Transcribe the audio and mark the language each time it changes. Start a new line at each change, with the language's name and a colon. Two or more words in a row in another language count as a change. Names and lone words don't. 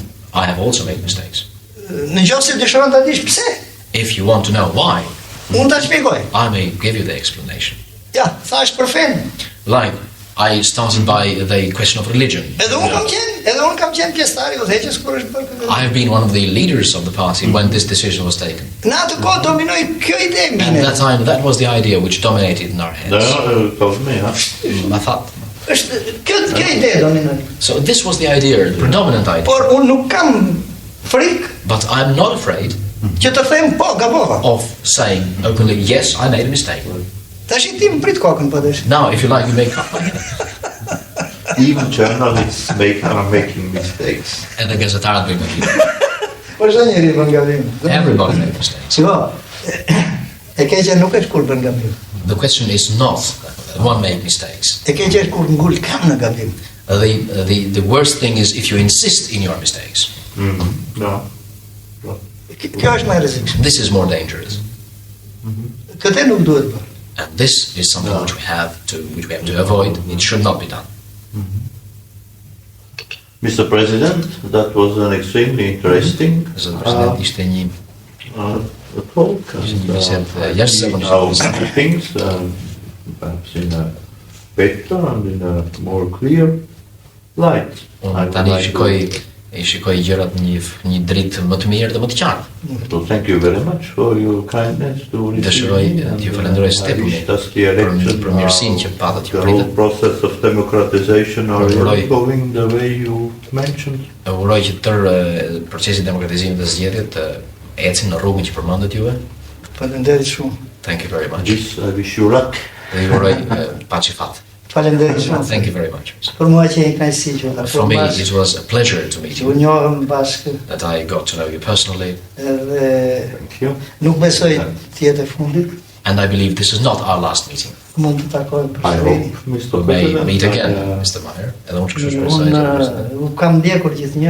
English: I have also made mistakes.
Albanian: Në qoftë se dëshiron ta dish pse,
English: If you want to know why,
Albanian: unë ta shpjegoj.
English: I may give you the explanation.
Albanian: Ja, thash për fen.
English: Like, I started by the question of religion.
Albanian: Edhe unë kam qenë pjesëtar I udhëheqjes kur është bërë këtë.
English: I have been one of the leaders of the party when this decision was taken.
Albanian: Në atë kohë dominoi kjo ide
English: And mine. at that time, that was the idea which dominated in our heads. I thought.
Albanian: Është kjo ide dominoi.
English: So this was the idea, the predominant idea.
Albanian: Por unë nuk kam frikë
English: But I'm not afraid
Albanian: që të them po, gabova.
English: of saying openly, yes, I made a mistake.
Albanian: Tash I ti më prit kokën po desh.
English: Now, if you like, you make up. Even journalists are making mistakes. And the
Albanian: gazetarët bëjnë gabime. Po çdo njeri bën gabim.
English: Everybody makes mistakes.
Albanian: Jo. E keqja nuk është kur bën gabim.
English: The question is not one make mistakes.
Albanian: E keqja është kur ngul kam në gabim.
English: The worst thing is if you insist in your mistakes. No.
Albanian: Kjo është më e rrezikshme.
English: This is more dangerous. Këtë nuk duhet bërë. And this is something which we have to avoid. It should not be done. Mr. President, that was an extremely interesting
Albanian: Zot president, ishte një
English: talk. How things, perhaps in a better and in a more clear light.
Albanian: Unë tani shikoj gjërat një dritë më të mirë dhe më të qartë.
English: So thank you very much for your kindness to
Albanian: Dëshiroj t'ju falenderoj së tepër për mirësinë që patët
English: the
Albanian: ju
English: whole
Albanian: pritët.
English: process of democratization are going the way you mentioned.
Albanian: Uroj që tërë procesi demokratizimit dhe zgjedhjet të ecin në rrugën që përmendët juve. Faleminderit shumë.
English: Thank you very much. This I wish you luck.
Albanian: Dhe ju uroj paçi fat. Faleminderit shumë.
English: Thank you very much.
Albanian: Për mua që e kënaqësi që ta
English: For me, it was a pleasure to meet
Albanian: Që
English: you,
Albanian: u njohëm bashkë
English: that I got to know you personally,
Albanian: edhe
English: Thank you.
Albanian: nuk besoj të jetë e fundit.
English: and I believe this is not our last meeting.
Albanian: Mund të takojmë
English: I
Albanian: përsëri.
English: hope, Mr. We may President, meet again, I, Mr. Meier.
Albanian: Edhe unë kështu shpresoj. Unë u kam ndjekur gjithnjë